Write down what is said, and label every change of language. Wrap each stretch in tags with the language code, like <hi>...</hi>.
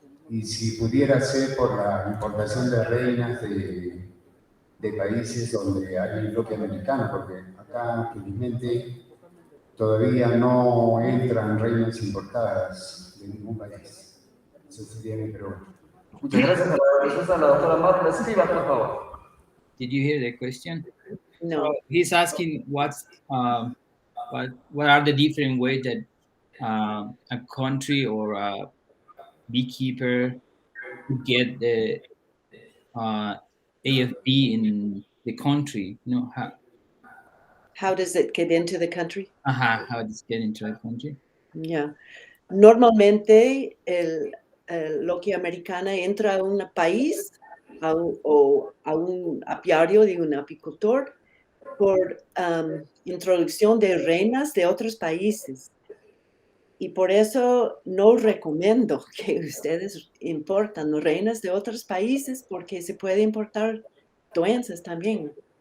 <es>Y si pudiera ser por la importación de reinas de países donde hay bloque americano, porque acá felizmente todavía no entran reinas importadas de ningún país. Eso sería mi pregunta. Muchas gracias. A la respuesta de la doctora Marta Spivak, por favor.</es> <en>Did you hear the question? No. He's asking what are the different ways that a country or a beekeeper could get the AFB in the country, you know, How does it get into the country? how does it get into the country? Yeah.</en> <es>Normalmente Loquia americana entra a un país o a un apiario de un apicultor por introducción de reinas de otros países. Y por eso no recomiendo que ustedes importan reinas de otros países porque se puede importar doenças también.</es>